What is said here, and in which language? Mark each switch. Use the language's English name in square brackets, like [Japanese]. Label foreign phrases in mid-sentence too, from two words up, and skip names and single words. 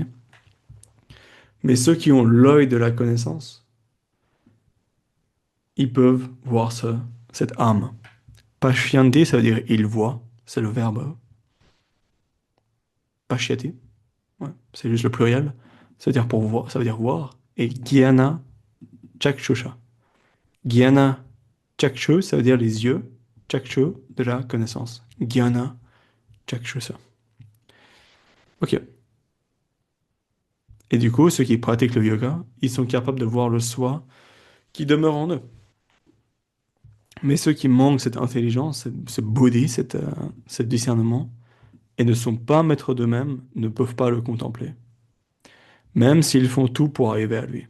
[French] Mais ceux qui ont l'œil de la connaissance, ils peuvent voir cette âme. Pashyanti, ça veut dire il voit, c'est le verbe pashyati, ouais, c'est juste le pluriel, ça veut dire pour voir, ça veut dire voir. [Sanskrit] Et jnana chakshusha. Jnana chakshu, [French] ça veut dire les yeux, chakshu de la connaissance. [Sanskrit] Jnana chakshusha. [French] Ok. Et du coup, ceux qui pratiquent le yoga, ils sont capables de voir le soi qui demeure en eux. Mais ceux qui manquent cette intelligence, ce buddhi, ce discernement, et ne sont pas maîtres d'eux-mêmes, ne peuvent pas le contempler, même s'ils font tout pour arriver à lui.